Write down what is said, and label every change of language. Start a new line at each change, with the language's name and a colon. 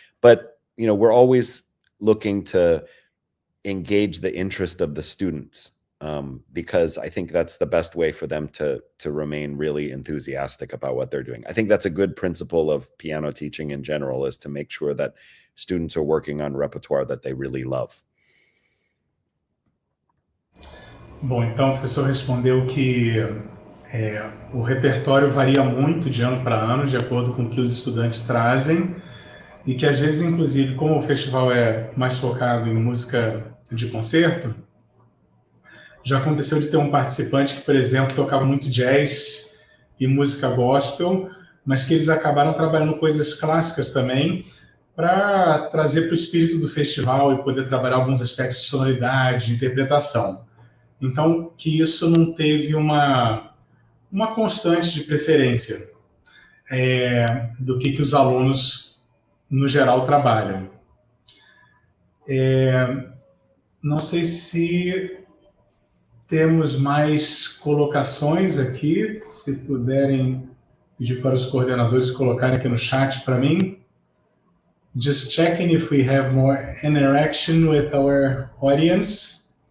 English: But, you know, we're always looking to engage the interest of the students, because I think that's the best way for them to remain really enthusiastic about what they're doing. I think that's a good principle of piano teaching in general, is to make sure that students are working on repertoire that they really love.
Portuguese: Bom, então o professor respondeu que o repertório varia muito de ano para ano, de acordo com o que os estudantes trazem, e que às vezes, inclusive, como o festival é mais focado em música de concerto, já aconteceu de ter um participante que, por exemplo, tocava muito jazz e música gospel, mas que eles acabaram trabalhando coisas clássicas também, para trazer para o espírito do festival e poder trabalhar alguns aspectos de sonoridade, de interpretação. Então, que isso não teve uma constante de preferência do que os alunos, no geral, trabalham. Não sei se temos mais colocações aqui, se puderem pedir para os coordenadores colocarem aqui no chat para mim.
English: Just checking if we have more interaction with our audience.